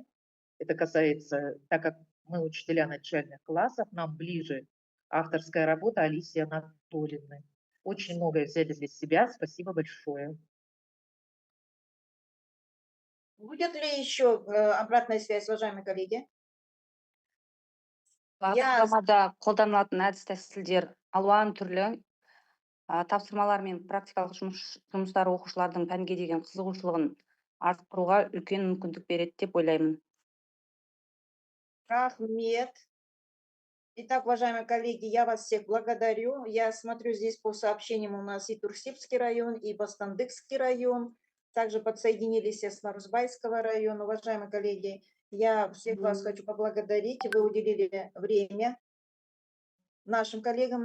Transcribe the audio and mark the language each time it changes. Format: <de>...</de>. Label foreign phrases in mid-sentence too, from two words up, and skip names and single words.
<ru>Это касается, так как мы учителя начальных классов, нам ближе авторская работа Алисы Анатольевны. Очень многое взяли для себя. Спасибо большое. Будет ли еще обратная связь, уважаемые коллеги? Я</ru> <kk>Бағдарламада қолданылатын әдіс тәсілдер алуан түрлі. Тапсырмалар мен практикалық жұмыстар оқушылардың пәнге деген қызығушылығын арттыруға үлкен мүмкіндік береді деп ойлаймын. Рахмет.</kk> <ru>Итак, уважаемые коллеги, я вас всех благодарю. Я смотрю здесь по сообщениям у нас и Турсибский район, и Бастандыкский район. Также подсоединились с Нарузбайского района. Уважаемые коллеги, я всех вас хочу поблагодарить. Вы уделили время нашим коллегам.</ru>